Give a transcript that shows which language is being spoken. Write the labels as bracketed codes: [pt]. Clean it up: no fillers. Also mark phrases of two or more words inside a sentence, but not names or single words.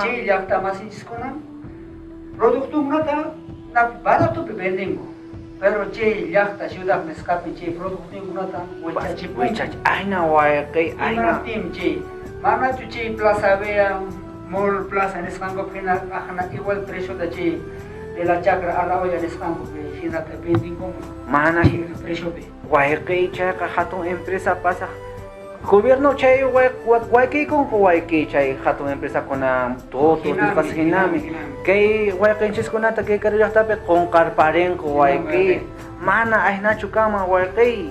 [qu] chay llaqta masinchiskuna productunkunata baratupi vendinku, pero chay llaqta ciudad nisqapi chay productunkunata wichachipunku. Ayna wayqay ayna Imanaptin chay manachu chay Plaza Vea, Mall Plaza nisqankupi hina ajna igual preciota chay [es] de la chacra a la olla [qu] nisqankupi hinata vendinkumun mana preciopi. wayqay chayqa hatun empresa pasaq gobierno chay waykaykunku wayqay chay hatun empresakuna todos nisqas hinami kay wayqinchikkunata kay karu llaqtapi qunqarparinku wayqay mana aynachu kama wayqay.